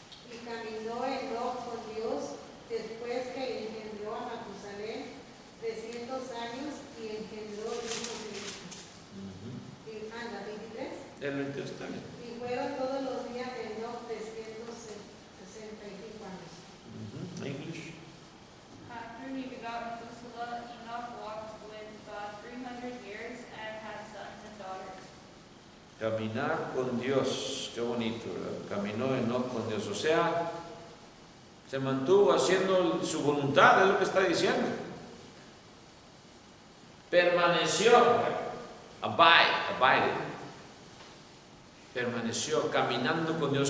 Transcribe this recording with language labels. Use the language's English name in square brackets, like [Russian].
[Spanish] Y caminó Enoc con Dios después que engendró a Matusalén 300 años y engendró hijos e hijas. Y anda, 23. El 22 también. Y fueron todos los días de Enoc 365 años. [English] English. After he begot Methuselah, Enoch walked with God 300 years and had sons and daughters. [Spanish] Caminar con Dios, qué bonito, ¿verdad? Caminó Enoc con Dios, o sea, se mantuvo haciendo su voluntad, es lo que está diciendo. Permaneció, abide, permaneció caminando con Dios.